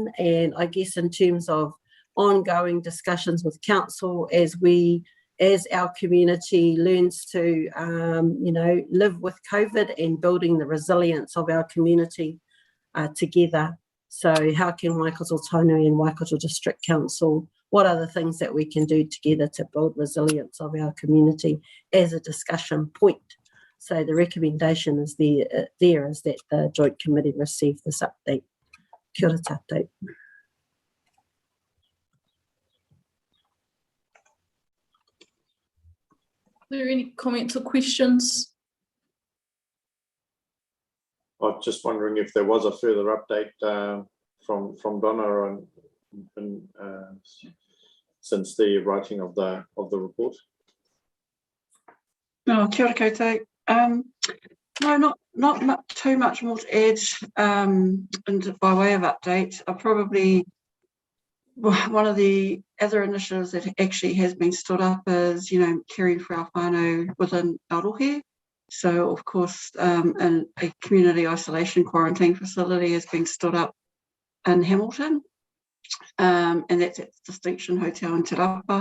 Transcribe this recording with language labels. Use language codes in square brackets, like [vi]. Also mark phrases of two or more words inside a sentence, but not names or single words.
[en] And I guess in terms of ongoing discussions with council as our community learns to live with COVID and building the resilience of our community together. So how can Waikato Tainui and Waikato District Council, what are the things that we can do together to build resilience of our community as a discussion point? So the recommendation is there is that the Joint Committee receive this update. [mi] Kia ora tātou. [en] Are there any comments or questions? I was just wondering if there was a further update from Donna and since the writing of the report. No, [mi] kia ora koutou. [en] No, not too much more to add and by way of update. I probably, one of the other initiatives that actually has been stood up is, caring for our whānau within Arohe. So, of course, a community isolation quarantine facility has been stood up in Hamilton, and that's at Distinction Hotel in Te Rapa.